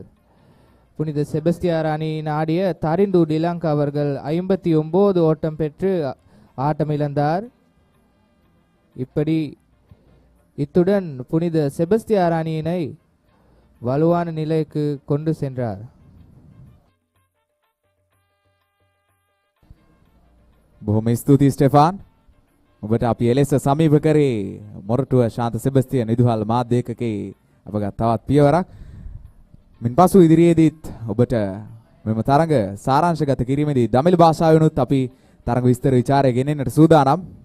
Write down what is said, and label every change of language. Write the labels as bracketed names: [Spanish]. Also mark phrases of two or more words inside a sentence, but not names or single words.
[Tamil] புனித செபஸ்தியார் அணியின் ஆடிய தரிந்து டிலங்கா அவர்கள் 59 ஓட்டம் பெற்று ஆட்டமிழந்தார். இப்படி இத்துடன் புனித செபஸ்தியார் அணியினை வலுவான நிலைக்கு கொண்டு சென்றார். [Sinhala] බොහොම ස්තුතියි ස්ටෙෆාන්. ඔබට අපි එලෙස සමීප කරේ මොරටුව ශාන්ත සෙබස්තියන් ඉදුහල් මාධ්‍ය ඒකකේ අපගත් තවත් පියවරක්. මින්පසු ඉදිරියේදීත් ඔබට මෙම තරඟ සාරාංශගත කිරීමේදී දමිළ භාෂාවෙනුත් අපි තරඟ විස්තර විචාරය ගෙනෙන්නට සූදානම්.